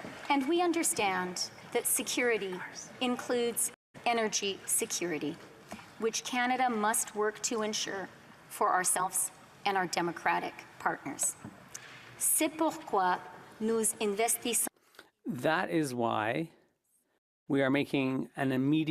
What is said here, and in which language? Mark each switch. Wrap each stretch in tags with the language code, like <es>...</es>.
<en>And we understand that security includes energy security, which Canada must work to ensure for ourselves and our democratic partners.</en> <fr>C'est pourquoi nous investissons.</fr> <en>That is why we are making an immediate</en>